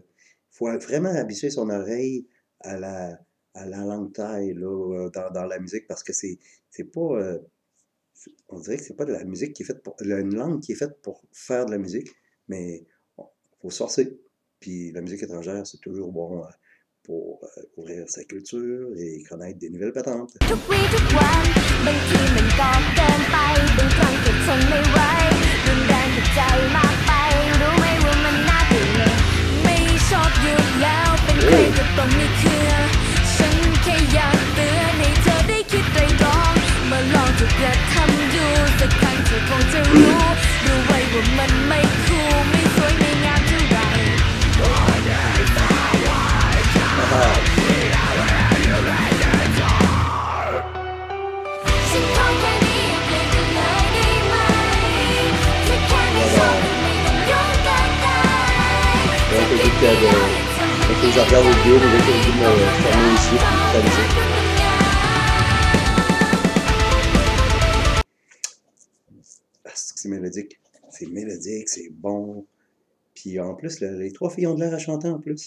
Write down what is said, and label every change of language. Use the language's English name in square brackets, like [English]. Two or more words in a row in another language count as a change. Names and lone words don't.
[French] Il faut vraiment habituer son oreille à la langue thaï là, dans la musique parce que c'est pas... on dirait que c'est pas de la musique qui est faite pour... Une langue qui est faite pour faire de la musique, mais bon, faut se forcer. Puis la musique étrangère, c'est toujours bon pour ouvrir sa culture et connaître des nouvelles patentes. [Thai] ทุกวี่ทุกวันบางทีมันก็เกินไปบางครั้งก็ทนไม่ไหวรุนแรงกับใจมากไปรู้ไหม ว่ามันน่าเบื่อไม่ชอบหยุดแล้วเป็นใครก็ต้องไม่เชื่อฉันแค่อยากเตือนให้เธอได้คิดไตร่ตรองมาลองจะกระทำดูสักครั้งเธอคงจะรู้รู้ไว้ว่ามันไม่คูลไม่สวยไม่งามเท่าไหร่ ฉันขอแค่นี้อย่าเปลี่ยนไปเลยได้ไหมแค่แค่ไม่ชอบไม่ต้องยุ่งกันได้ [French] Donc, quand je regarde les vidéos, les gens qui me fermer ici, la musique. Ah, c'est mélodique, c'est bon. Puis en plus, les trois filles ont de l'air à chanter en plus.